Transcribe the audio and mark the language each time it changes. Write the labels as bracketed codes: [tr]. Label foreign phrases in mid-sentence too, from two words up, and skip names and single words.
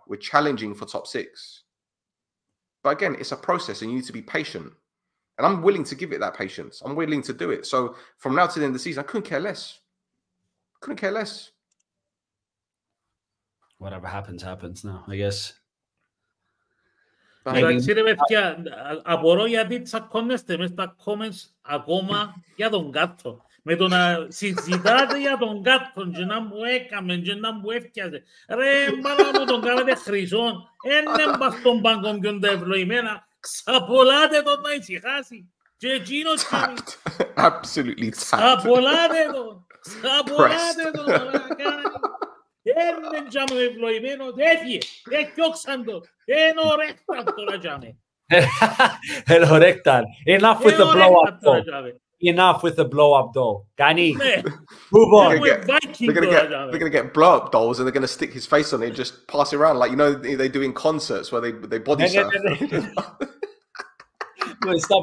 [en] We're challenging for top 6. But again, it's a process and you need to be patient. And I'm willing to give it that patience. I'm willing to do it. So from now to the end of the season, I couldn't care less. Couldn't care less. Whatever happens, happens now, I guess. [el] Εντάξει ρε παιδιά, απορώ γιατί τσακώνεστε μες στα comments ακόμα για τον κάτω. Με το να συζητάτε για τον κάτω και να μου έκαμε και να μου έφτιασε. Ρε μπάλα μου τον κάνετε χρυσόν. Έναν πας στον πάγκο ποιον τα ευλογημένα. Ξαπολάτε τον να ησυχάσει. Και εκείνος [en] Absolutely [el] ξαπολάτε τον. Ξαπολάτε τον να κάνει. Έναν τζάμε ευλογημένος. Έφυγε. Εκιόξαν τον. Ενώ ρέκταν τώρα τζάμε. Ενώ ρέκταν. [en] Enough with the blow up though. Enough with the blow up doll. Gani, move on. They're gonna get blow up dolls and they're gonna stick his face on it and just pass it around like, you know, they do in concerts where they body surf. Wait, stop.